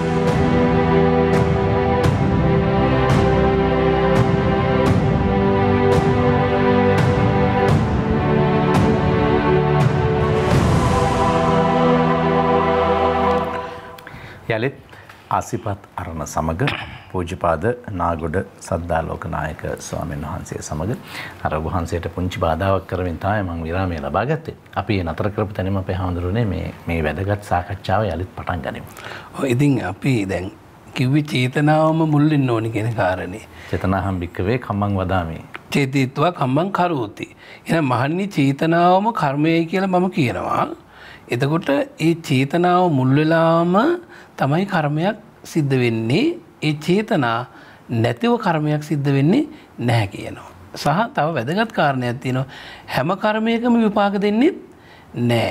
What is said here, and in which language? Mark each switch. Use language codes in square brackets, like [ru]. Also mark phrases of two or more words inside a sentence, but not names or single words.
[si] යලිත් ආසිපත් අරණ සමග පූජ්‍යපාද නාගොඩ සද්දාලෝක නායක ස්වාමීන් වහන්සේ සමග අර වහන්සේට පුංචි බාධාවක් කරමින් තමයි මම විරාමය ලබා ගත්තේ. අපි නතර කරපු තැනම අපේ හඳුරුනේ මේ වැදගත් සාකච්ඡාව යලිත් පටන් ගනිමු. ඔව් ඉතින් අපි දැන් කිව්වේ චේතනාවම මුල් වෙන්න ඕනි කියන කාරණේ. [pi] චේතනාහම් භික්කවේ කම්මං වදාමි. චේතිත්වා කම්මං කරෝති. [si] එහෙනම් මහන්නේ චේතනාවම කර්මයයි කියලා මම කියනවා. එතකොට ඒ චේතනාව මුල් වෙලාම තමයි කර්මයක් සිද්ධ වෙන්නේ. ඒ චේතනා නැතිව කර්මයක් සිද්ධ වෙන්නේ නැහැ කියනවා. සහ තව වැදගත් කාරණයක් තියෙනවා. හැම කර්මයකම විපාක දෙන්නේ නැහැ.